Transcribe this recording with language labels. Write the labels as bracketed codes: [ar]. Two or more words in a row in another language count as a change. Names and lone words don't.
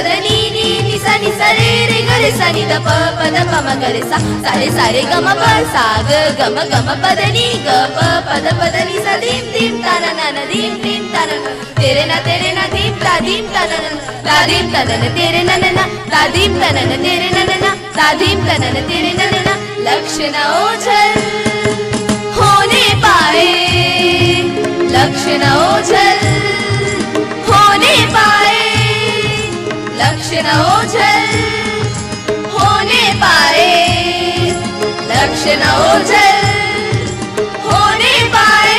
[hi] नी नी नि सा रे रे ग रे सा नि द प पद प म ग रे सा सा रे ग म प सा ग म ग म पद नी ग प पद पद नी सा धीम धीम ता न न धीम धीम ता न तेरे न धीम ता न ता धीम ता न तेरे न ता धीम ता न तेरे न ता धीम ता न तेरे न लक्ष्य न ओझल होने पाए, लक्ष्य न ओझल होने पाए, लक्ष्य न ओझल होने पाए, लक्ष्य न ओझल होने पाए।